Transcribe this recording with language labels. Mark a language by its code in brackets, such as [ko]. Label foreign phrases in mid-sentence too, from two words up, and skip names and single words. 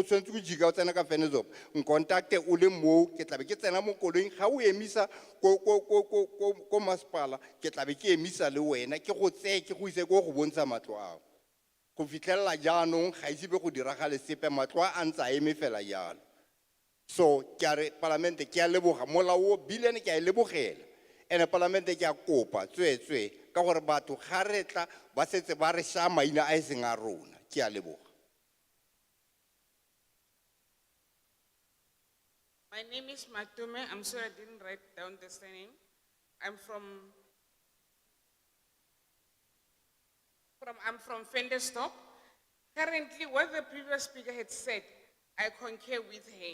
[tn] tshwentse go jika o tsena ka Klerksdorp nkontakte o le mo ke tla be ke tsena mo koloing ga o emisa ko masepala ke tla be ke emisa le wena ke go tseye ke go ise go bontsha matlo ao go fitlhelela jaanong ga ise be go diragale sepe matlo a ntse a eme fela jalo so ke a re Palamente ke a leboga molao o billion ke a lebogela ene Palamente ke a kopa tswetswe ka gore batho ga re tla ba setse ba re sha maina a seng a rona ke a leboga. [en] My name is Matume. I'm sorry I didn't write down the surname. I'm from Klerksdorp. Currently, what the previous speaker had said, I concur with her.